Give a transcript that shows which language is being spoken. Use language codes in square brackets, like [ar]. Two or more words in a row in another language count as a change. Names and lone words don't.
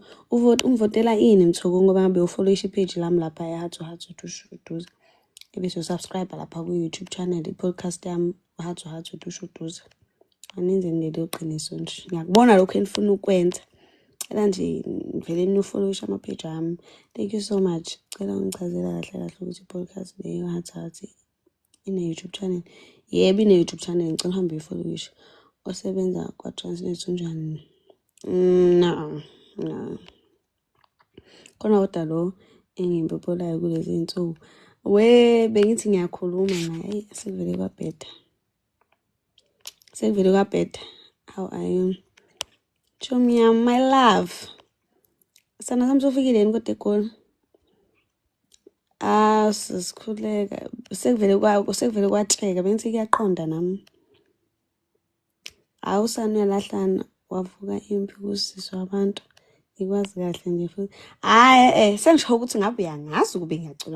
[zu] Ungivotela ini Mthoku ngoba ngabe ufollow page lami lapha eHathu Dushuduza. Ebese usubscribe lapha ku-YouTube channel i-podcast yami Hathu Dushuduza. Aninzi nilelo qiniso nje. Ngiyakubona lokho enifuna ukwenza. Cela nje vele nifollowisha ama-page ami. [en] Thank you so much. [zu] Cela ungichazela kahle ukuthi i-podcast leyo Hathu ine-YouTube channel. Yebo ine-YouTube channel, ngicela uhambe uyifollowisha. Osebenza kwa-Transnet unjani? [en] No. [zu] Khona kodwa lo engimpopolayo kulezi insuku. Bengithi ngiyakhuluma naye. Sekuvele kwabheda. [en] How are you? Chomia, my love. [zu] Sana sami sofikile yini kodwa eGoli? Sisikhuleka. Sekuvele kwatsheka. Bengithi kuyaqonda nami. Usani uyalahlana wavuka impi kusizwa abantu. Ngikwazi kahle nje futhi. Sengisho ukuthi ngabe uyangazi ukube ngiyacula.